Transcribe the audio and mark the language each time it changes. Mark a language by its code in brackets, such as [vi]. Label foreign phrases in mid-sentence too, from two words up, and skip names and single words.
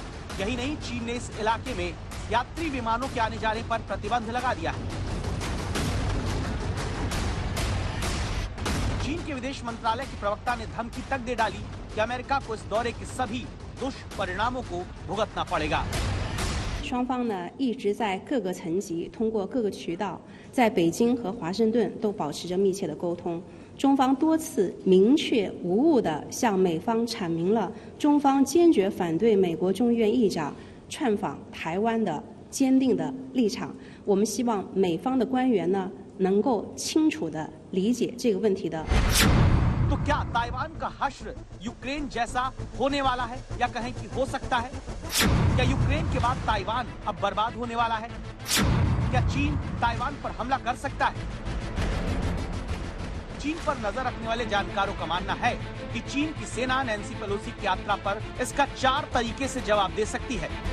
[hi] यही नहीं, चीन ने इस इलाके में यात्री विमानों के आने जाने पर प्रतिबंध लगा दिया है। चीन के विदेश मंत्रालय के प्रवक्ता ने धमकी तक दे डाली कि अमेरिका को इस दौरे के सभी दुष्परिणामों को भुगतना पड़ेगा। [zh] 双方呢一直在各个层级通过各个渠道，在北京和华盛顿都保持着密切的沟通。中方多次明确无误地向美方阐明了中方坚决反对美国众议院议长串访台湾的坚定的立场。我们希望美方的官员呢能够清楚地理解这个问题的。 [hi] तो क्या ताइवान का हश्र यूक्रेन जैसा होने वाला है, या कहें कि हो सकता है? क्या यूक्रेन के बाद ताइवान अब बर्बाद होने वाला है? क्या चीन ताइवान पर हमला कर सकता है? चीन पर नजर रखने वाले जानकारों का मानना है कि चीन की सेना नैन्सी पेलोसी की यात्रा पर इसका 4 तरीके से जवाब दे सकती है।